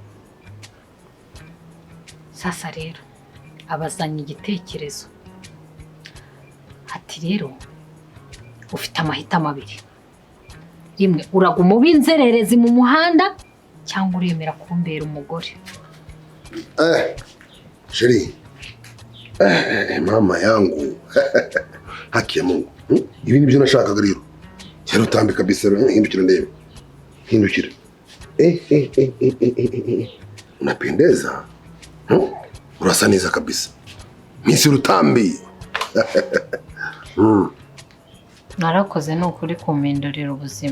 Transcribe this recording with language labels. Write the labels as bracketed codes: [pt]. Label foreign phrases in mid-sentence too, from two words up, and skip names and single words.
[rw] sasa rero abazanye igitekerezo ati rero ufite amahitamo abiri rimwe uraguma ubinzererezi mu muhanda cyangwa uremera kumbera umugore [sw] Sheri mama yangu haki ya Mungu [rw] ibi nibyo nashakaga rero cyero Rutambi kabisa hindukira ndebe hindukira unapendeza urasa neza kabisa Miss Rutambi narakoze ni ukuri kumindurira ubuzima